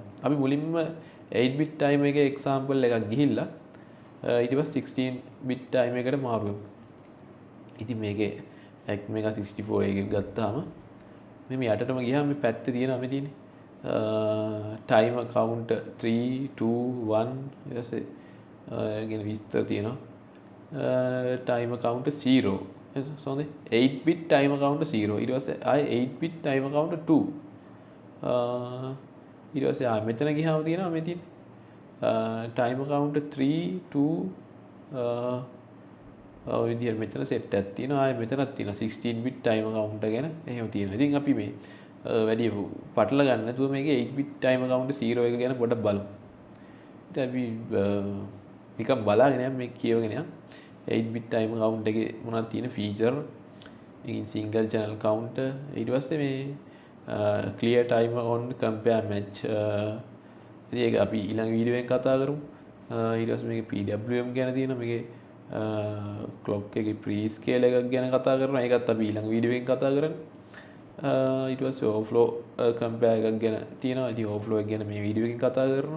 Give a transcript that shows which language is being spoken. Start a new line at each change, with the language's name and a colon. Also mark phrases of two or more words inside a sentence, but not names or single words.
Sinhala: අපි මුලින්ම 8 bit ටයිමර් එකේ එක්සැම්පල් එකක් ගිහිල්ලා ඊට පස්සේ 16 bit ටයිමර් එකට මාරු කරමු. ඉතින් මේකේ Mega 64 එකක් ගත්තාම මේ යටටම ගියාම මේ පැත්තේ තියෙනවා මේ තියෙන්නේ
English: timer count 3 2 1
Sinhala: ඊට පස්සේ කියන විස්තර තියෙනවා
English: timer count 0
Sinhala: සෝනේ
English: 8 bit timer count 0
Sinhala: ඊට පස්සේ ආයේ
English: 8 bit timer count 2
Sinhala: ඊට පස්සේ ආයෙ මෙතන ගියාම තියෙනවා මේ තියෙන්නේ
English: timer count 3 2
Sinhala: ඔය විදිහට මෙතන සෙට් එකක් තියෙනවා. ආයෙ මෙතනක් තියෙනවා
English: 16 bit timer counter
Sinhala: ගැන එහෙම තියෙනවා. ඉතින් අපි මේ වැඩි පටල ගන්න නැතුව මේකේ
English: 8 bit timer counter 0
Sinhala: එක ගැන පොඩ්ඩක් බලමු. ඉතින් අපි නිකන් බලාගෙන යමු මේක කියවගෙන යමු.
English: 8 bit timer counter
Sinhala: එකේ මොනවද තියෙන ෆීචර්? ඉතින්
English: single channel counter
Sinhala: ඊට පස්සේ මේ
English: clear timer on compare match
Sinhala: ඉතින් ඒක අපි ඊළඟ වීඩියෝ එකෙන් කතා කරමු. ඊට පස්සේ මේකේ PWM ගැන තියෙනවා. මේකේ ක්ලොක් එකේ
English: pre scale
Sinhala: එකක් ගැන කතා කරනවා. ඒකත් අපි ඊළඟ වීඩියෝ එකෙන් කතා කරන්නේ. ඊට පස්සේ
English: overflow compare
Sinhala: එකක් ගැන තියෙනවා. ඉතින් ඕවර්ෆ්ලෝ එක ගැන මේ වීඩියෝ එකෙන් කතා කරනවා.